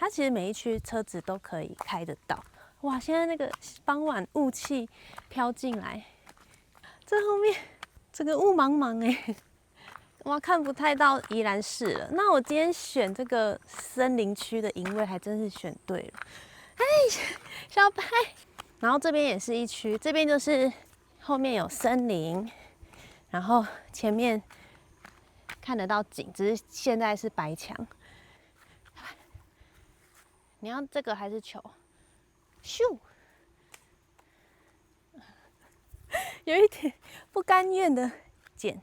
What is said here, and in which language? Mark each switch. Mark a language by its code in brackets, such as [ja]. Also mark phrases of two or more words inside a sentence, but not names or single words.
[zh] 它其實每一區車子都可以開得到。哇，現在那個傍晚霧氣飄進來，這後面整個霧茫茫哎，哇，看不太到宜蘭市了。那我今天選這個森林區的營位還真是選對了。哎，小白。然後這邊也是一區，這邊就是後面有森林，然後前面看得到景，只是現在是白牆。你要這個還是球？咻，有一點不甘願的撿。